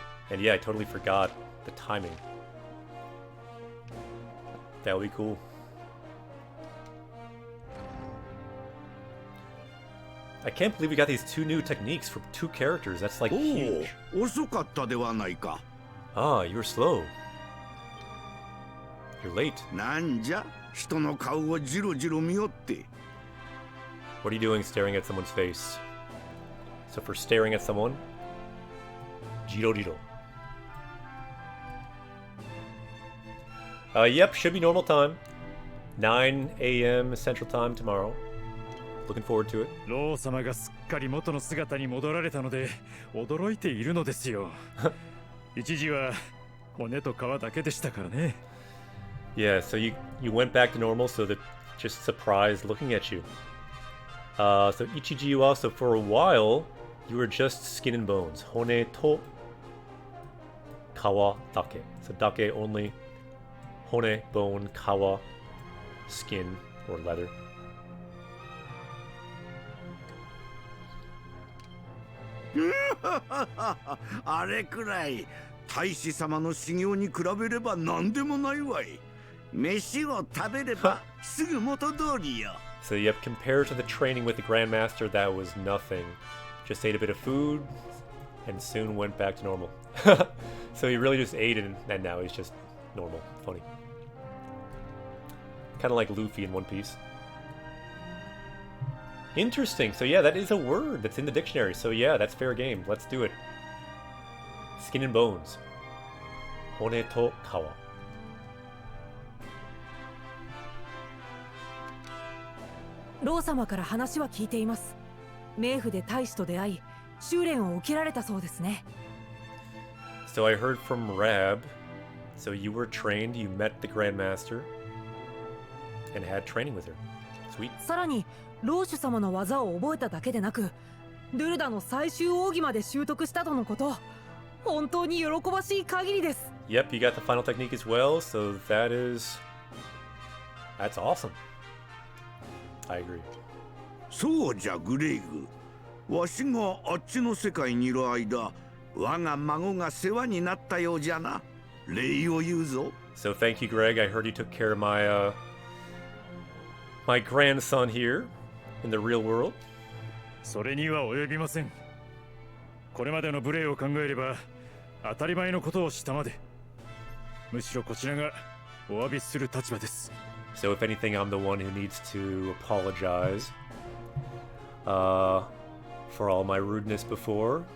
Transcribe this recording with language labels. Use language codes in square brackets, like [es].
[en] And yeah, I totally forgot the timing. That would be cool. I can't believe we got these 2 new techniques for 2 characters. That's like [ja] お [en] huge. [ja] お、遅かったではないか。 [en] Ah, you were slow. You're late. [ja] なんじゃ、人の顔をじろじろ見よって。 [en] What are you doing staring at someone's face? So for staring at someone, [ja] jiro jiro. [en] Yep, should be normal time. 9 a.m. Central Time tomorrow. Looking forward to it. [ja] ロー様がすっかり元の姿に戻られたので驚いているのですよ。一時は骨と皮だけでしたからね。 [en] Yeah, so you went back to normal, so they're just surprised looking at you. So [ja] Ichiji wa, [en] so for a while, you were just skin and bones. [ja] Hone to kawa dake. [en] So dake only. Hone, bone, kawa, skin, or leather. [ja] あれくらい大使様の修行に比べれば何でもないわい。飯を食べればすぐ元通りよ。 [en] So yep, compared to the training with the Grandmaster, that was nothing. Just ate a bit of food, and soon went back to normal. So he really just ate it, and now he's just normal. Funny. Kind of like Luffy in One Piece. Interesting. So yeah, that is a word that's in the dictionary. So yeah, that's fair game. Let's do it. Skin and bones. [ja] Hone to kawa. ロー様から話は聞いています。冥府で大使と出会い、修練を受けられたそうですね。 [en] So I heard from Rab. So you were trained, you met the Grandmaster, and had training with her. Sweet. [ja] さらにローシュ様の技を覚えただけでなく、ドゥルダの最終奥義まで習得したとのこと。本当に喜ばしい限りです。 [en] Yep, you got the final technique as well, so that's awesome. I agree. [ja] そうじゃグレイグ。わしがあっちの世界にいる間、我が孫が世話になったようじゃな。礼を言うぞ。 [en] So thank you, Greg. I heard you took care of my my grandson here in the real world. [ja] それには及びません。これまでの無礼を考えれば当たり前のことをしたまで。むしろこちらがお詫びする立場です。 [en] So if anything, I'm the one who needs to apologize for all my rudeness before.